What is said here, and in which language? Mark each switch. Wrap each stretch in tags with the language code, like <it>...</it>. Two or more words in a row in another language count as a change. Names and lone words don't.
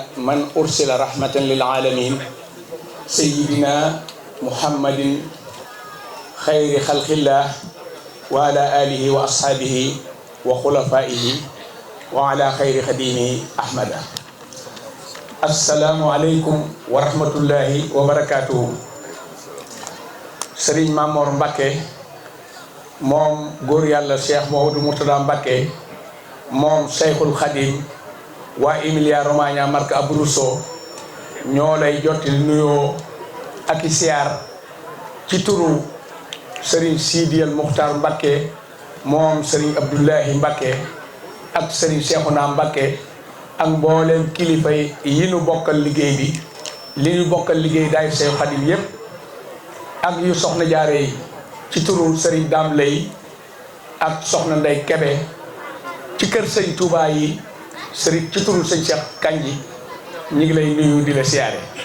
<ar>من أرسل رحمة للعالمين سيدنا محمد خير خلق الله وعلى آله وأصحابه وخلفائه وعلى خير خادم أحمد. السلام عليكم ورحمة الله وبركاته.</ar> <wo>Serigne Mamor Mbacké moom góor yàlla Cheikh Mouhamadou Mourtada Mbacké moom Cheikhul Khadim waa Emilia Romagna Marche Abruzzo ñoo lay jottali nuyoo ak i siyaar ci turu Serigne Sidiel Muxtar Mbacké moom Serigne Abdoulahi Mbacké ak Serigne Cheikhouna Mbacké ak mboolem kilifa yi nu bokkal liggéey bi li ñu bokkal liggéey daay Cheikh Khadim yépp ak yu soxna jaare yi ci turu Serigne Dame Lay ak soxna Ndey Kebe ci kër Serigne Touba yi Serigne ci turu Serigne Cheikh Kanji ñu ngi lay nuyu di la siyaare</wo>